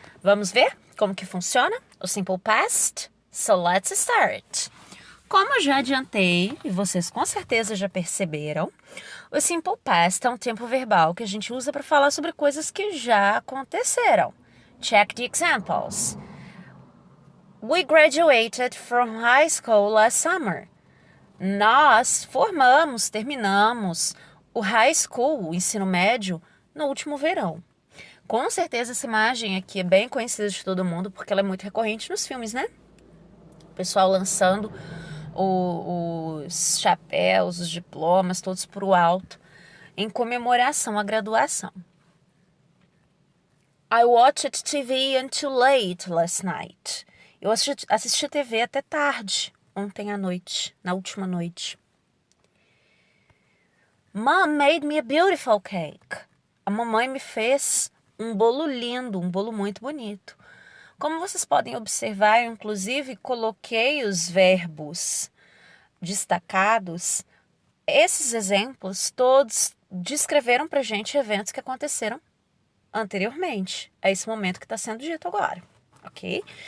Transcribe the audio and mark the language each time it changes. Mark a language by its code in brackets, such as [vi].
[pt] Vamos ver como que funciona o simple past? [en] So let's start. [pt] Como eu já adiantei, e vocês com certeza já perceberam, o simple past é um tempo verbal que a gente usa para falar sobre coisas que já aconteceram. [en] Check the examples. We graduated from high school last summer. [pt] Nós terminamos o high school, o ensino médio, no último verão. Com certeza essa imagem aqui é bem conhecida de todo mundo, porque ela é muito recorrente nos filmes, né? O pessoal lançando os chapéus, os diplomas, todos para o alto, em comemoração à graduação. [en] I watched TV until late last night. [pt] Eu assisti TV até tarde, ontem à noite, na última noite. [en] Mom made me a beautiful cake. [pt] A mamãe me fez um bolo lindo, um bolo muito bonito. Como vocês podem observar, eu inclusive coloquei os verbos destacados. Esses exemplos todos descreveram pra gente eventos que aconteceram anteriormente, a esse momento que está sendo dito agora, ok?